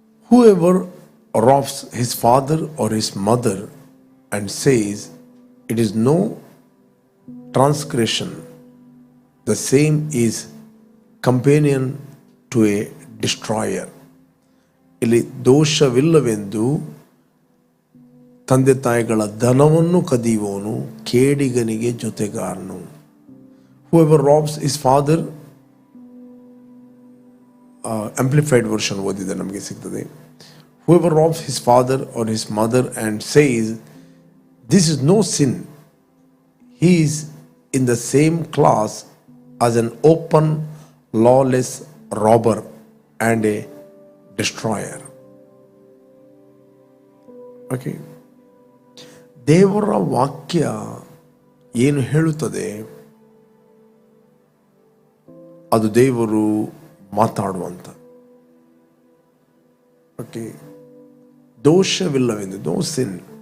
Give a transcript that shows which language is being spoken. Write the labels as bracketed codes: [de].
[en] Whoever robs his father or his mother and says it is no transgression, the same is companion to a destroyer. [kn] ಇಲ್ಲಿ ದೋಷವಿಲ್ಲವೆಂದು ತಂದೆ ತಾಯಿಗಳ ಧನವನ್ನು ಕದಿಯುವವನು ಕೇಡಿಗನಿಗೆ ಜೊತೆಗಾರನು. [en] Whoever robs his father, amplified version [kn] ಓದಿದೆ ನಮಗೆ ಸಿಗ್ತದೆ. [en] Whoever robs his father or his mother and says this is no sin, he is in the same class as an open lawless robber and a destroyer. [kn] Okay. ದೇವರ ವಾಕ್ಯ ಏನು ಹೇಳುತ್ತದೆ ಅದು ದೇವರು ಮಾತಾಡುವಂತ. Okay, ದೋಷವಿಲ್ಲವೆಂದು, [en] No sin.